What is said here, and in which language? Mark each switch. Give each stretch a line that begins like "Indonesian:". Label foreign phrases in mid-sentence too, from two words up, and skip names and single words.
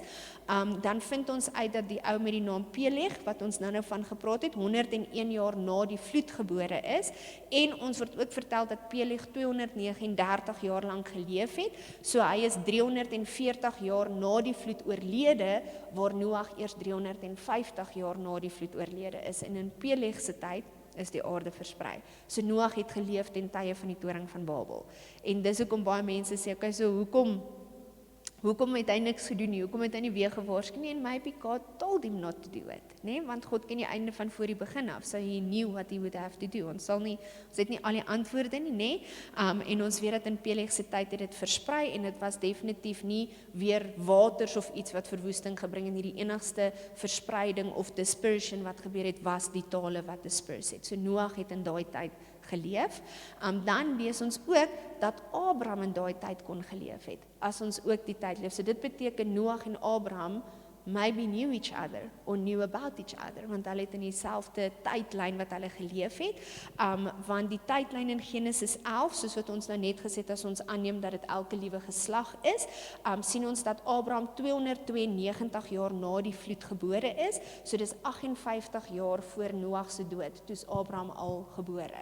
Afrikaans: Dan vind ons uit dat die ou met die naam Peleg, wat ons nou van gepraat het, 101 jaar na die vloed gebore is, en ons word ook vertel dat Peleg 239 jaar lank geleef het, so hy is 340 jaar na die vloed oorlede, waar Noag eers 350 jaar na die vloed oorlede is, en in Peleg se tyd is die aarde versprei. So Noag het geleef ten tye van die toring van Babel. En dis hoekom baie mense sê, okay, so hoekom het hy niks gedoen nie? Hoekom het hy nie weer gewaarsku nie?
English: En maybe God told him not to do it,
Afrikaans: nee? Want God ken die einde van voor die begin af,
English: so he knew what he would have to do.
Afrikaans: Ons het nie al die antwoorde nie, nee? En ons weet dat in Peleg se tyd het dit versprei, en dit was definitief nie weer waters of iets wat verwoesting gebring het nie. Die enigste verspreiding of dispersion wat gebeur het, was die tale wat disperse het. So Noag het in daai tyd geleef. Dan lees ons ook dat Abraham in daai tyd kon geleef het, as ons ook die tyd leef. So dit beteken Noag en Abraham
English: maybe knew each other or knew about each other,
Afrikaans: want hulle het in dieselfde tydlyn wat hulle geleef het, want die tydlyn in Genesis 11, soos wat ons nou net gesê het, as ons aanneem dat dit elke liewe geslag is, sien ons dat Abraham 292 jaar na die vloed gebore is, so dis 58 jaar voor Noag se dood, toe is Abraham al gebore.